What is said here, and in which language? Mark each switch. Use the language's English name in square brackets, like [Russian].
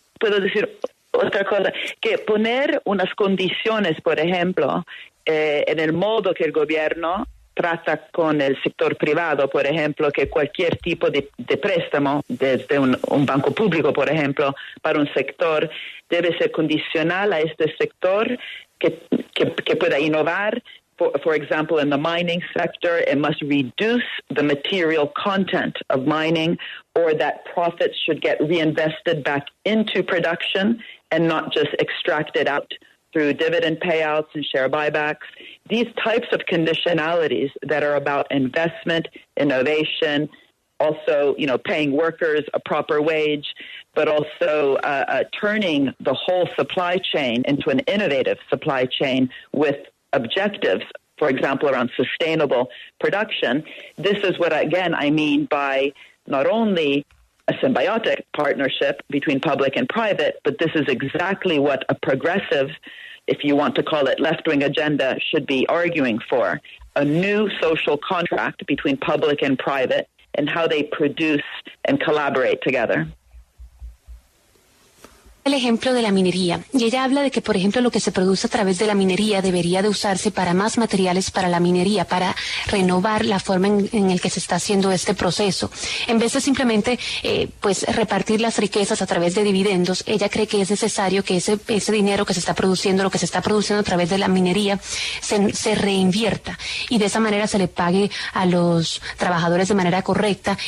[Spanish] Puedo decir otra cosa, que poner unas condiciones, por ejemplo, en el modo que el gobierno trata con el sector privado, por ejemplo, que cualquier tipo de préstamo desde un banco público, por ejemplo, para un sector, debe ser condicional a este sector que pueda innovar. [English] For example, in the mining sector, it must reduce the material content of mining, or that profits should get reinvested back into production and not just extracted out through dividend payouts and share buybacks. These types of conditionalities that are about investment, innovation, also, paying workers a proper wage, but also turning the whole supply chain into an innovative supply chain with objectives, for example, around sustainable production. This is what, again, I mean by not only a symbiotic partnership between public and private, but this is exactly what a progressive, if you want to call it left-wing agenda, should be arguing for. A new social contract between public and private and how they produce and collaborate together. [Spanish] El ejemplo de la minería, y ella habla de que, por ejemplo, lo que se produce a través de la minería debería de usarse para más materiales para la minería, para renovar la forma en el que se está haciendo este proceso. En vez de simplemente pues repartir las riquezas a través de dividendos, ella cree que es necesario que ese dinero que se está produciendo, lo que se está produciendo a través de la minería, se reinvierta y de esa manera se le pague a los trabajadores de manera correcta.